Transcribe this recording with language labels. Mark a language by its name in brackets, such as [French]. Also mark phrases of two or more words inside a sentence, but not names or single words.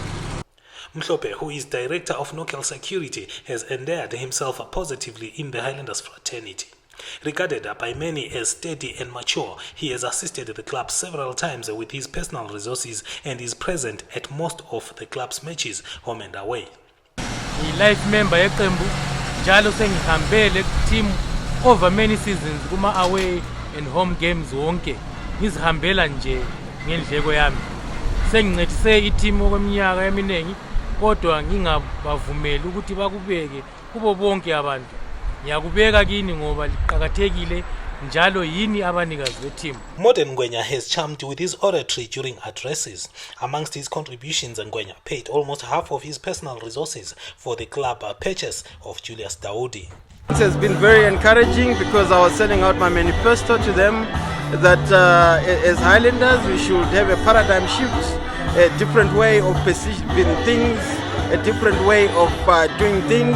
[English] Mhlophe, who is director of local security, has endeared himself positively in the Highlanders fraternity. Regarded by many as steady and mature, he has assisted the club several times with his personal resources and is present at most of the club's matches, home and away. Life member [North Ndebele] yeqembu njalo sengihambele [English] team over many seasons [North Ndebele] kuma [English] away and home games [North Ndebele] wonke ngizihambela nje ngendleko yami. Sengincedise i-team okweminyaka eminingi kodwa ngingabavumeli ukuthi bakubeke kubo bonke abantu. Ngiyakubeka kini ngoba liqhakathekile njalo yini abanikazi be-team. [English] Modern Ngwenya has charmed with his oratory during addresses. Amongst his contributions, Ngwenya paid almost half of his personal resources for the club purchase of Julius Daudi. It has been very encouraging because I was sending out my manifesto to them that as Highlanders we should have a paradigm shift, a different way of perceiving things, a different way of doing things.